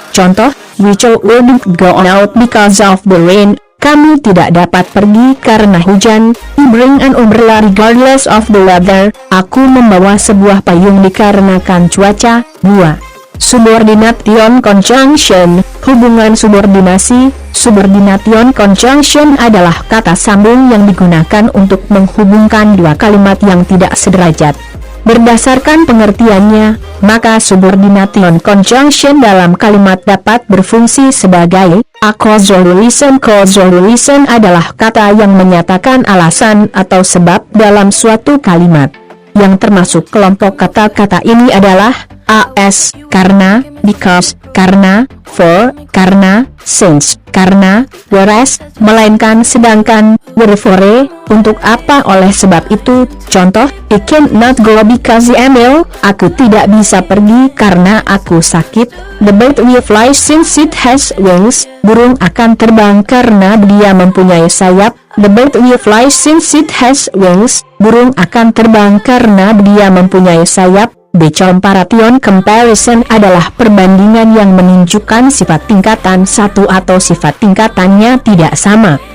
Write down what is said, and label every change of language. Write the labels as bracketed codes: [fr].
[id] Contoh, [en] we wouldn't go out because of the rain. [id] Kami tidak dapat pergi karena hujan. [en] We bring an umbrella regardless of the weather. [id] Aku membawa sebuah payung dikarenakan cuaca. [en] 2. Subordination conjunction, [id] hubungan subordinasi. Subordination conjunction adalah kata sambung yang digunakan untuk menghubungkan dua kalimat yang tidak sederajat. Berdasarkan pengertiannya, maka subordination conjunction dalam kalimat dapat berfungsi sebagai [en] a causal reason. [id] Causal reason adalah kata yang menyatakan alasan atau sebab dalam suatu kalimat. Yang termasuk kelompok kata-kata ini adalah as, karena, because, karena, for, karena, since, karena, whereas, melainkan sedangkan, wherefore, untuk apa oleh sebab itu. Contoh, [en] I cannot go because I am ill. [id] Aku tidak bisa pergi karena aku sakit. [en] The bird will fly since it has wings. [id] Burung akan terbang karena dia mempunyai sayap. [en] The bird will fly since it has wings. [id] Burung akan terbang karena dia mempunyai sayap. Comparative comparison adalah perbandingan yang menunjukkan sifat tingkatan satu atau sifat tingkatannya tidak sama.